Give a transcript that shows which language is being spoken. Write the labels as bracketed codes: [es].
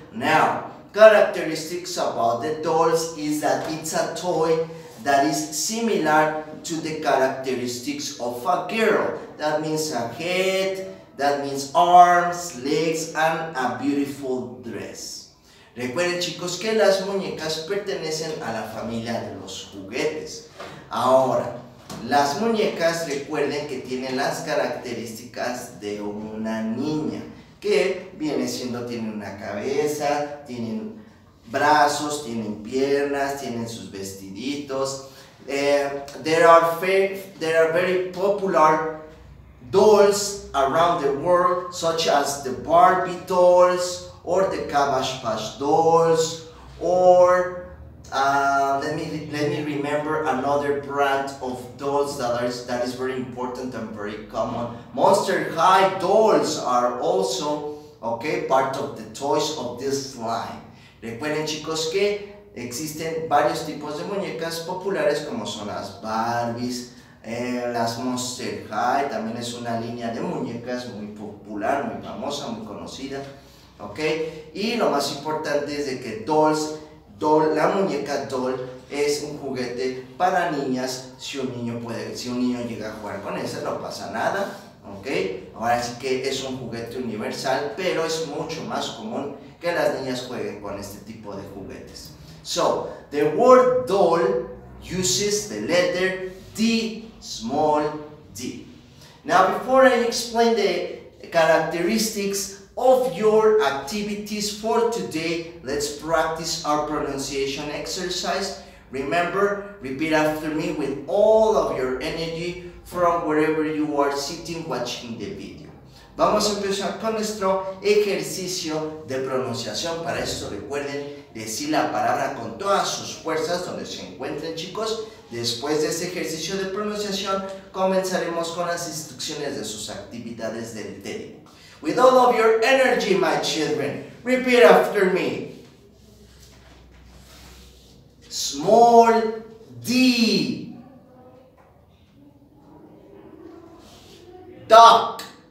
[en] Now, characteristics about the dolls is that it's a toy that is similar to the characteristics of a girl. That means a head, that means arms, legs, and a beautiful dress. [es] Recuerden, chicos, que las muñecas pertenecen a la familia de los juguetes. Ahora, las muñecas, recuerden que tienen las características de una niña, que viene siendo, tienen una cabeza, tienen brazos, tienen piernas, tienen sus vestiditos. [en] There are very popular dolls around the world, such as the Barbie dolls or the Cabbage Patch dolls, or let me remember another brand of dolls that is very important and very common. Monster High dolls are also part of the toys of this line. [es] Recuerden, chicos, que existen varios tipos de muñecas populares, como son las Barbies, las Monster High. También es una línea de muñecas muy popular, muy famosa, muy conocida. Y lo más importante es de que la muñeca doll es un juguete para niñas. Si un niño llega a jugar con esa, no pasa nada. Ahora sí que es un juguete universal, pero es mucho más común que las niñas jueguen con este tipo de juguetes. [en] So, the word doll uses the letter D, small d. Now, before I explain the characteristics of your activities for today, let's practice our pronunciation exercise. Remember, repeat after me with all of your energy from wherever you are sitting watching the video. [es] Vamos a empezar con nuestro ejercicio de pronunciación. Para esto recuerden decir la palabra con todas sus fuerzas donde se encuentren, chicos. Después de este ejercicio de pronunciación comenzaremos con las instrucciones de sus actividades del TED. [en] With all of your energy, my children, repeat after me. Small d. Duck.